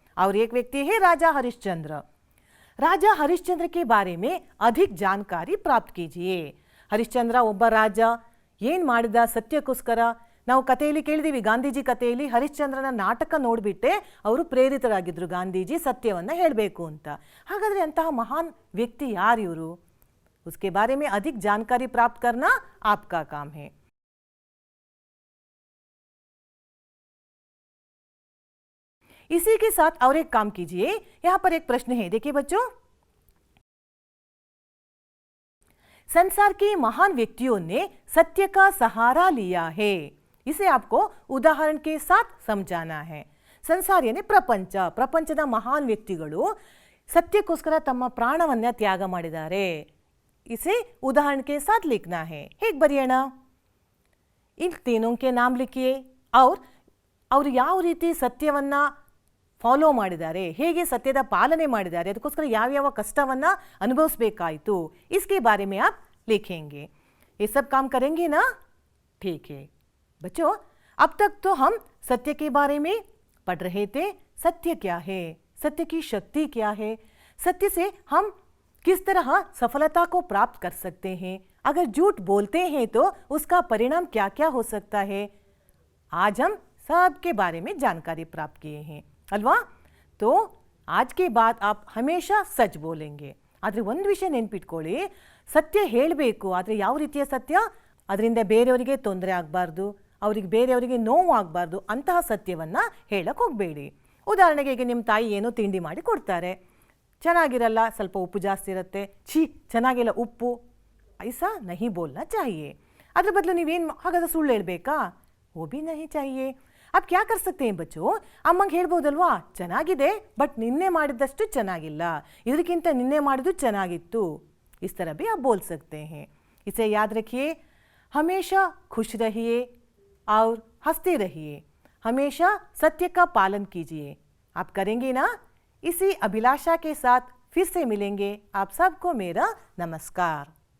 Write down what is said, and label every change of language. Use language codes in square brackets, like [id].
[hi] और एक व्यक्ति है राजा हरिश्चंद्र. राजा हरिश्चंद्र के बारे में अधिक जानकारी प्राप्त कीजिए. [kn] हरिश्चंद्र ಒಬ್ಬ ರಾಜ. ಏನು ಮಾಡಿದ ಸತ್ಯಕ್ಕೋಸ್ಕರ? ನಾವು ಕಥೆಯಲ್ಲಿ ಕೇಳಿದೀವಿ, ಗಾಂಧೀಜಿ ಕಥೆಯಲ್ಲಿ ಹರಿಶ್ಚಂದ್ರನ ನಾಟಕ ನೋಡಿಬಿಟ್ಟೆ ಅವರು ಪ್ರೇರಿತರಾಗಿದ್ದರು ಗಾಂಧೀಜಿ ಸತ್ಯವನ್ನು ಹೇಳಬೇಕು ಅಂತ. ಹಾಗಾದರೆ ಅಂತಹ ಮಹಾನ್ ವ್ಯಕ್ತಿ ಯಾರು ಇವರು? [hi] उसके बारे में अधिक जानकारी प्राप्त करना आपका काम है. इसी के साथ और एक काम कीजिए. यहाँ पर एक प्रश्न है, देखिए बच्चों. संसार के महान व्यक्तियों ने सत्य का सहारा लिया है. इसे आपको उदाहरण के साथ समझाना है. [kn] ಸಂಸಾರ ಏನೇ ಪ್ರಪಂಚ. ಪ್ರಪಂಚದ ಮಹಾನ್ ವ್ಯಕ್ತಿಗಳು ಸತ್ಯಕ್ಕೋಸ್ಕರ ತಮ್ಮ ಪ್ರಾಣವನ್ನ ತ್ಯಾಗ ಮಾಡಿದ್ದಾರೆ. [hi] इसे उदाहरण के साथ लिखना है. [kn] ಹೇಗೆ ಬರೆಯೋಣ? [hi] इन तीनों के नाम लिखिए. [kn] और ಅವರು ಯಾವ ರೀತಿ ಸತ್ಯವನ್ನ ಫಾಲೋ ಮಾಡಿದ್ದಾರೆ, ಹೇಗೆ ಸತ್ಯದ ಪಾಲನೆ ಮಾಡಿದ್ದಾರೆ, ಅದಕ್ಕೋಸ್ಕರ ಯಾವ್ಯಾವ ಕಷ್ಟವನ್ನ ಅನುಭವಿಸಬೇಕಾಯಿತು, [hi] इसके बारे में आप लिखेंगे. ये सब काम करेंगे ना? ठीक है बच्चों, अब तक तो हम सत्य के बारे में पढ़ रहे थे. सत्य क्या है? सत्य की शक्ति क्या है? सत्य से हम किस तरह सफलता को प्राप्त कर सकते हैं? अगर झूठ बोलते हैं तो उसका परिणाम क्या क्या हो सकता है? आज हम सब के बारे में जानकारी प्राप्त किए हैं अल्वा. तो आज के बाद आप हमेशा सच बोलेंगे. [kn] ಆದರೆ ಒಂದು ವಿಷಯ ನೆನಪಿಟ್ಕೊಳ್ಳಿ, ಸತ್ಯ ಹೇಳಬೇಕು, ಆದರೆ ಯಾವ ರೀತಿಯ ಸತ್ಯ? ಅದರಿಂದ ಬೇರೆಯವರಿಗೆ ತೊಂದರೆ ಆಗಬಾರ್ದು, ಬೇರೆಯವರಿಗೆ ನೋವು ಆಗಬಾರ್ದು, ಅಂತಹ ಸತ್ಯವನ್ನು ಹೇಳಕ್ಕೆ ಹೋಗಬೇಡಿ. ಉದಾಹರಣೆಗೆ ಈಗ ನಿಮ್ಮ ತಾಯಿ ಏನೋ ತಿಂಡಿ ಮಾಡಿ ಕೊಡ್ತಾರೆ, ಚೆನ್ನಾಗಿರಲ್ಲ, ಸ್ವಲ್ಪ ಉಪ್ಪು ಜಾಸ್ತಿ ಇರುತ್ತೆ, ಛೀ ಚೆನ್ನಾಗಿಲ್ಲ ಉಪ್ಪು, [hi] ಐಸಾ ನಹಿ ಬೋಲ್ನಾ ಚಾಹಿಯೇ. [kn] ಅದ್ರ ಬದಲು ನೀವೇನು ಹಾಗಾದ್ರೆ ಸುಳ್ಳು ಹೇಳಬೇಕಾ? [hi] वो भी नहीं चाहिए. अब क्या कर सकते हैं बच्चों? [kn] ಅಮ್ಮಂಗೆ ಹೇಳ್ಬೋದಲ್ವಾ, ಚೆನ್ನಾಗಿದೆ ಬಟ್ ನಿನ್ನೆ ಮಾಡಿದಷ್ಟು ಚೆನ್ನಾಗಿಲ್ಲ, ಇದಕ್ಕಿಂತ ನಿನ್ನೆ ಮಾಡಿದ್ದು ಚೆನ್ನಾಗಿತ್ತು. [hi] इस तरह भी आप बोल सकते हैं. इसे याद रखिए, हमेशा खुश रहिए और हंसते रहिए. हमेशा सत्य का पालन कीजिए. आप करेंगे ना? इसी अभिलाषा के साथ फिर से मिलेंगे. आप सबको मेरा नमस्कार.